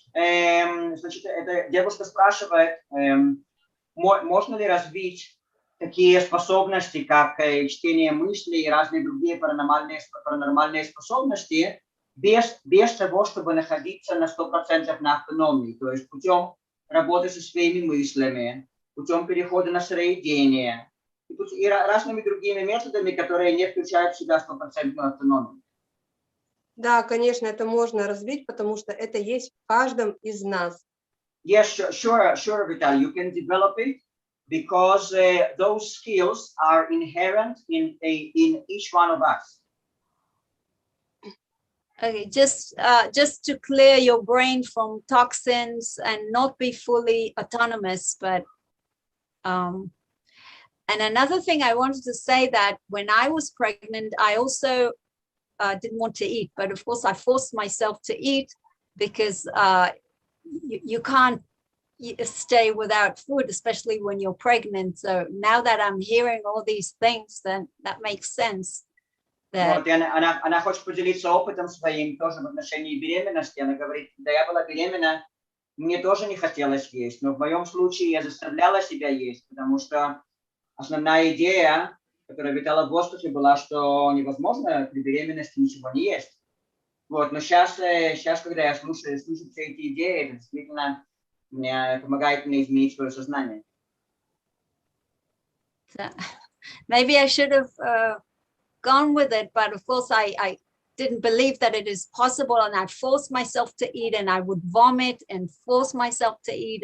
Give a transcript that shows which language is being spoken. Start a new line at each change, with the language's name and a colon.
Russian: Значит, эта девушка спрашивает, можно ли развить такие способности, как чтение мыслей и разные другие паранормальные способности, без того, чтобы находиться на 100% на автономии, то есть путем работы со своими мыслями, путем перехода на сыроедение и разными другими методами, которые не включают в себя 100% автономию. Да, конечно, это можно развить, потому что это есть в каждом из нас.
English: Yes, sure, Vitaly, you can develop it because those skills are inherent in each one of us. Okay, just to clear your brain from toxins and not be fully autonomous, but and another thing I wanted to say that when I was pregnant, I also didn't want to eat, but of course I forced myself to eat because you can't stay without food, especially when you're pregnant. So now that I'm hearing all these things, then that makes sense.
Russian: Вот, и она хочет поделиться опытом своим тоже в отношении беременности. Она говорит, когда я была беременна, мне тоже не хотелось есть, но в моем случае я заставляла себя есть, потому что основная идея, которая витала в воздухе, была, что невозможно при беременности ничего не есть. Вот, но сейчас, когда я слушаю все эти идеи, это действительно мне помогает мне изменить свое сознание.
English: Maybe I should have gone with it, but of course I didn't believe that it is possible, and I forced myself to eat, and I would vomit and force myself to eat.